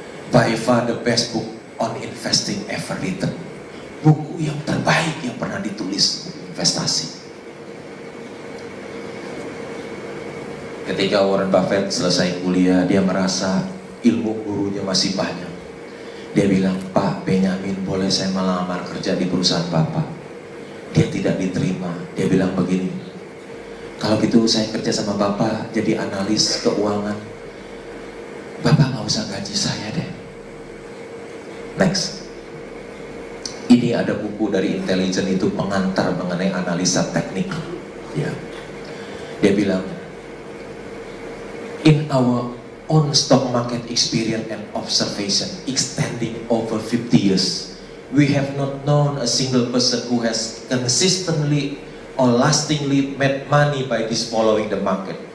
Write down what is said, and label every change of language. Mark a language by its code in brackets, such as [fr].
[en] By far the best book on investing ever written. [id] Buku yang terbaik yang pernah ditulis investasi. Ketika Warren Buffett selesai kuliah, dia merasa ilmu gurunya masih banyak. Dia bilang, Pak Benjamin, boleh saya melamar kerja di perusahaan Bapak? Dia tidak diterima. Dia bilang begini, kalau gitu saya kerja sama Bapak jadi analis keuangan. Bapak nggak usah gaji saya deh. [en] Next. [id] Ini ada buku dari Intelligent itu pengantar mengenai analisa teknik. Ya. Dia bilang, [en] in our own stock market experience and observation extending over 50 years, we have not known a single person who has consistently or lastingly made money by this following the market.